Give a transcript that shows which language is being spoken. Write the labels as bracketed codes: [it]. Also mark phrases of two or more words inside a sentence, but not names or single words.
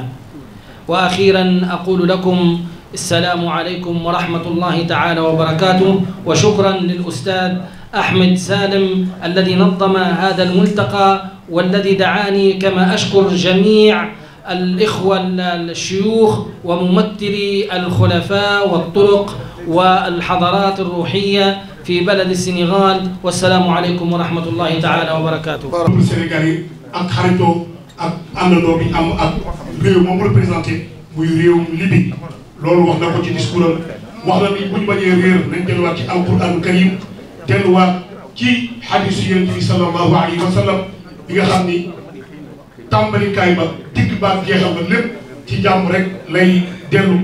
[ar] وأخيرا أقول لكم السلام عليكم ورحمة الله تعالى وبركاته، وشكرا للأستاذ أحمد سالم الذي نظم هذا الملتقى والذي دعاني، كما أشكر جميع الإخوة الشيوخ وممثلي الخلفاء والطرق والحضارات الروحية في بلد السنغال. والسلام عليكم ورحمة الله تعالى وبركاته. [wo] Sénégalais ak xaritoo ak àndandoo bi am ak réew moom représenté muy réewum Libye, loolu wax na ko ci discours am. wax na ni bu ñu bañee réer nañ delluwaat ci [ar] القرآن الكريم, [wo] delluwaat ci hadisu Yonent bi [ar] صلى الله عليه وسلم [wo] bi nga xam ni tàmbalikaay ba digg ba jeexal ba lépp ci jàmm rek lay dellu.